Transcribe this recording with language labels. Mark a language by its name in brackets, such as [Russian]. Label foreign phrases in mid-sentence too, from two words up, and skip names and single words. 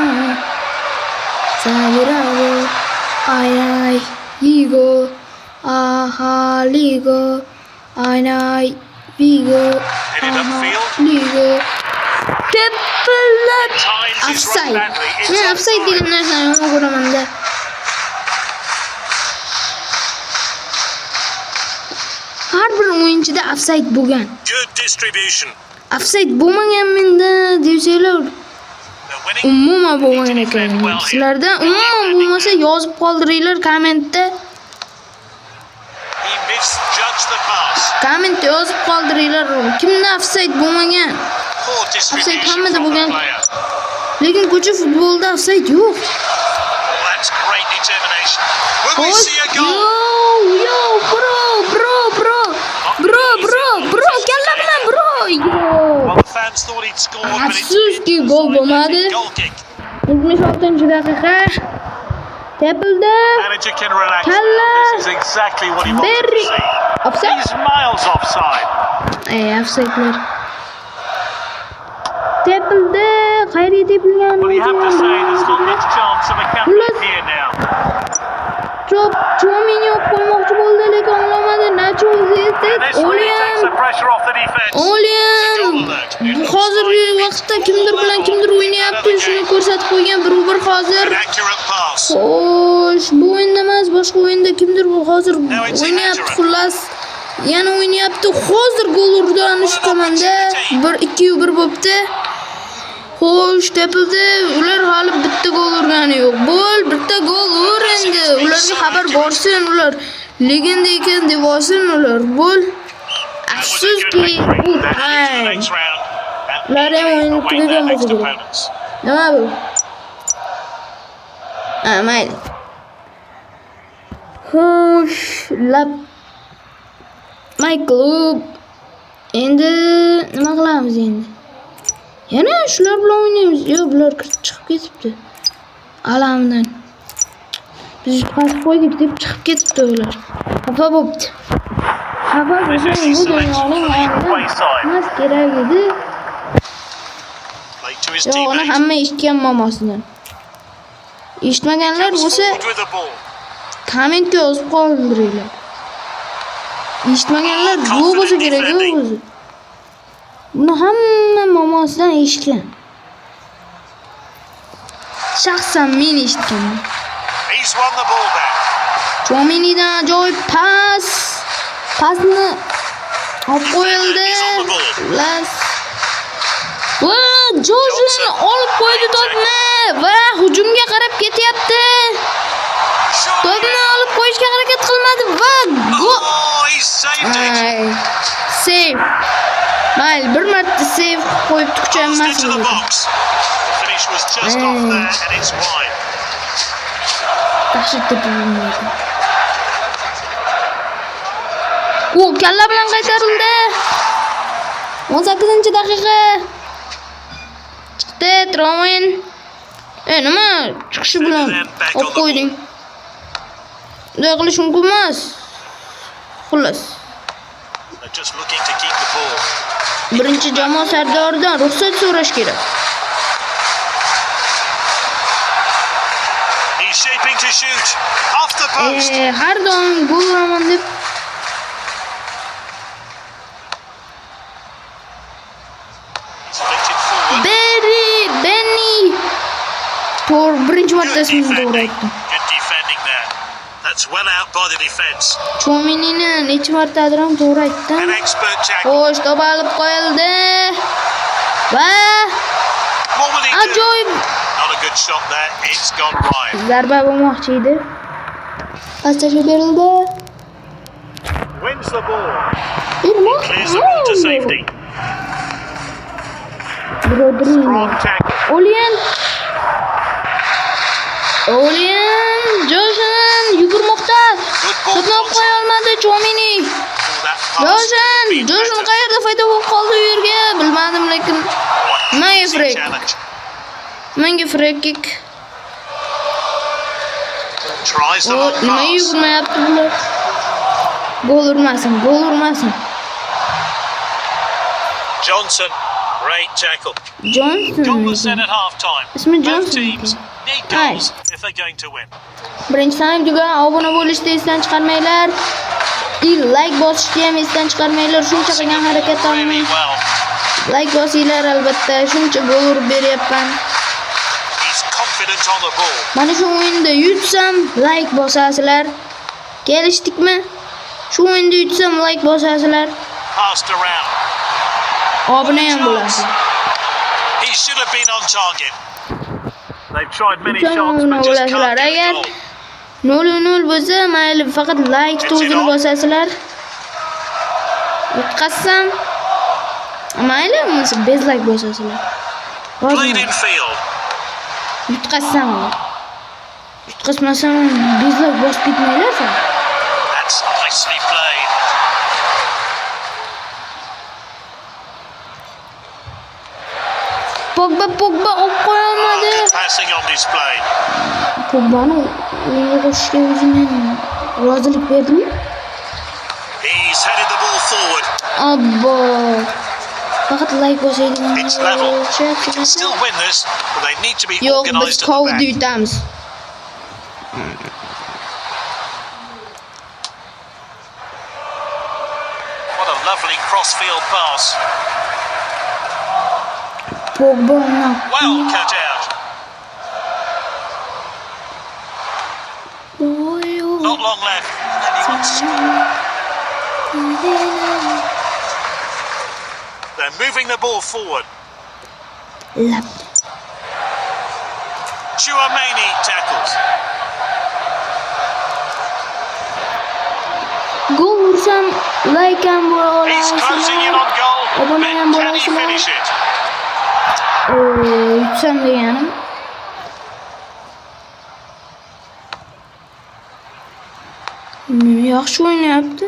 [Uzbek] Offside degan narsani yomon ko'raman-da. Har bir o'yinchida offside bo'lgan. [English] Good distribution. [Uzbek] Offside bo'lmagan menda desanglar. umuman bo'lmagan ekan. Sizlardan umuman bo'lmasa yozib qoldiringlar kommentda. [English] He misjudged the pass. [Uzbek] Kommentda yozib qoldiringlar. Kimda offside bo'lmagan? [English] Poor distribution [Uzbek] hammada [English] from the [Uzbek] bo'lgan. [English] player. [Uzbek] Lekin ko'cha futbolida offside yo'q. [English] That's great determination. Will we see a goal? [Uzbek] Yo, bro, kalla bilan bro. [English] Well, the fans thought he'd scored, but it's [Uzbek] Afsuski gol bo'lmadi. [English] goal kick. [Uzbek] 76-daqiqa. Tepildi. [English] Manager can relax. [Uzbek] Kalla. [English] This is exactly what he wanted to Berri. see. Offside. He's miles offside. [Uzbek] Offside'lar. Tepildi. Qayerga tepilgan? [English] Well, you have to say there's not much chance of a comeback here now. [Uzbek] Chomini qo'ymoqchi bo'ldi, lekin olmadi. Nacho [English] And this really takes the pressure off the defense. [Uzbek] Hozirgi vaqtda kimdir o'ynayapti, shuni ko'rsatib qo'ygan bir hozir. [English] An accurate pass. [Uzbek] Xo'sh, bu o'yinda emas, boshqa o'yinda kimdir hozir o'ynayapti, xullas. Yana o'ynayapti. Hozir gol urdi anish tomonda. 1-2-1 bo'libdi. Xo'sh, tepildi. Ular hali bitta gol urgani yo'q. Bo'l, bitta gol ur endi. Ularga xabar borsin, ular legenda ekan deb olsin ular. Bo'l. Afsuski, bu time. Ular ham o'yinni tugagan bo'lsa kerak. Nima bu? Mayli. Xo'sh, [English] my club. [Uzbek] Endi nima qilamiz endi? Yana shular bilan o'ynaymiz. Yo'q, bular chiqib ketibdi. Alamdan. Biz pas qo'ydik deb chiqib ketibdi ular. Xafa bo'pti. Xafa bo'lsa bu dunyoning emas kerak edi. Yo'q, uni hamma eshitgan mamosidan. Eshitmaganlar bo'lsa kommentga yozib qoldiringlar. Eshitmaganlar yo'q bo'lsa kerak o'zi. Buni hamma mamosidan eshitgan. Shaxsan men eshitganman. [English] He's won the ball back. [Uzbek] Chominidan ajoyib pas. Pasni olib qo'yildi. Va Johnson olib qo'ydi to'pni va hujumga qarab ketyapti. To'pni olib qo'yishga harakat qilmadi va gol. [English] Oh, he saved it. Save. [Uzbek] Mayli, bir marta save qo'yib tuqchamas. [English] Into the box. The finish was just off there and it's wide. [Uzbek] Dahshat tepildi. U kalla bilan qaytarildi. 18-daqiqa. Chiqdi Tromen. Nima chiqishi bilan olib qo'yding? Bunday qilish mumkin emas. Xullas. [English] They're just looking to keep the ball. [Uzbek] Birinchi jamoa sardoridan ruxsat so'rash kerak. [English] He's shaping to shoot. Off the post. [Uzbek] Har doim gol uraman deb [English] He's flicked it forward. [Uzbek] Benny. Birinchi marta ismini to'g'ri aytdim. [English] Good defending there. That's well out by the defense. [Uzbek] Chominini necha martadir ham to'g'ri aytdim. [English] An expert tackle. [Uzbek] Xo'sh, to'p olib qo'yildi. Va [English] What will he do? [Uzbek] ajoyib [English] Not a good shot there. It's gone wide. [Uzbek] zarba bo'lmoqchi edi. Pastajga berildi. [English] Wins the ball. [Uzbek] Nima? [English] Clears the ball to safety. Rodrigo. Strong tackle. [Uzbek] Olien Joshon yugurmoqda. To'pni olib qo'ya olmadi Chomini. Joshon qayerda foyda bo'lib qoldi u yerga? Bilmadim, lekin menga [English] free kick. Tries the long [Uzbek] Nima [English] pass. [Uzbek] yugurmayapti bular? Gol urmasin. [English] Johnson. Great tackle. Johnson. Goal was set at half time. Ismi Both Johnson. teams need goals if they're going to win. [Uzbek] Birinchi sanab tugan, obuna bo'lishni esdan chiqarmanglar. Like bosishni ham esdan chiqarmanglar. Shuncha qilgan harakatlarni [English] Really well. [Uzbek] like bosinglar albatta. Shuncha gol urib beryapman. [English] He's confident on the ball. [Uzbek] Mana shu o'yinda yutsam like bosasizlar. Kelishdikmi? Shu o'yinda yutsam like bosasizlar. [English] Passed around. [Uzbek] Obuna ham bo'lasiz. [English] He should have been on target. They've tried many [Uzbek] Tamam, [English] shots but just [Uzbek] ulasizlar. [English] can't get [Uzbek] Agar [English] a goal. [Uzbek] 0-0 bo'lsa, mayli, faqat like tug'ini bosasizlar. Yutqazsam, mayli, bez like bosasizlar. [English] Played in field. [Uzbek] Yutqazsam, yutqazmasam bez like bosib ketmanglar. [English] That's nicely played. [Uzbek] Pogba olib qo'yolmadi. [English] Good passing on display. [Uzbek] Pogbani o'yinga qo'shishga o'zim rozilik berdim. [English] He's headed the ball forward. [Uzbek] Abbo. Faqat like bosaydigan. [English] It's level. They can still win this, but they need to be [Uzbek] Yo'q, biz [English] organised at the [Uzbek] kovni [English] back. [Uzbek] yutamiz. [English] What a lovely cross-field pass. Pogba Well cut out. Not long left. And he wants to score. They're moving the ball forward. Chouameni tackles. [Uzbek] Gol ursam like ham bo'la [English] He's closing in on goal. [Uzbek] Obuna ham [English] But can he [Uzbek] bo'lasizlar. [English] finish it? [Uzbek] Yutsam deganim. Yaxshi o'ynayapti.